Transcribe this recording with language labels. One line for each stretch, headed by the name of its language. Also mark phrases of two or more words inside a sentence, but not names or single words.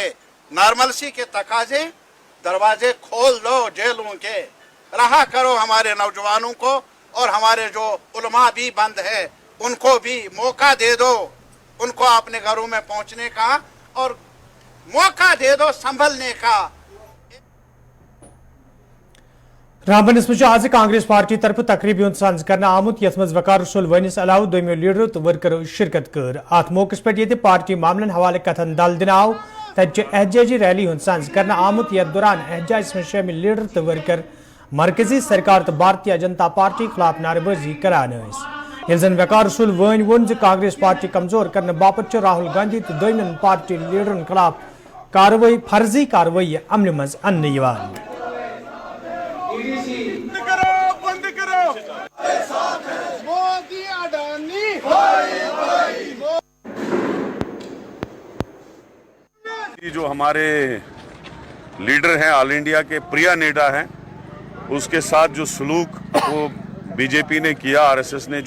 Urdu: نارملسی کے تقاضے دروازے کھول دو جیلوں کے، رہا کرو ہمارے نوجوانوں کو، اور ہمارے جو علما بھی بند ہے ان کو بھی موقع دے دو، ان کو اپنے گھروں میں پہنچنے کا اور موقع دے دو سنبھلنے کا.
Kashmiri: रामबनस मज आज कांग्रेस पार्टी तरफ तकरीब इंतजाम करना आमुत यथ मज वकार रसूल वनिस अलाव दोमियो लीडर तो वर्कर शिरकत कर। अत मौके पे ये पार्टी मामलन हवाले कथन दल दिन आव तज एहजाजी रैली इंतजाम करना आमुत यथ दौरान एहजाज में शामिल लीडर तो वर्कर मरकजी सरकार तो भारतीय जनता पार्टी खिलाफ नारेबाजी करान। यन वकार रसूल वन वोन कांग्रेस पार्टी कमजोर करने बापत राहुल गांधी तो दोनों पार्टी लीडरन खिलाफ कार्रवाई फर्जी कार्रवाई अमल मज अन्न।
Urdu: جو ہمارے لیڈر ہیں، آل انڈیا کے پریا نیڈا ہیں، اس کے ساتھ جو سلوک وہ بی جے پی نے کیا، آر ایس ایس نے جو